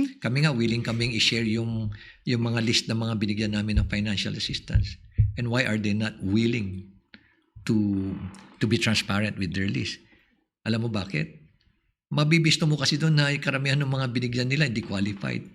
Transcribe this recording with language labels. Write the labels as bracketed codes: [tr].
[tl] Kami nga willing kaming i-share yung mga list ng mga binigyan namin ng financial assistance. [en] And why are they not willing to be transparent with their list? [tl] Alam mo bakit? Mabibisto mo kasi doon na karamihan ng mga binigyan nila hindi qualified.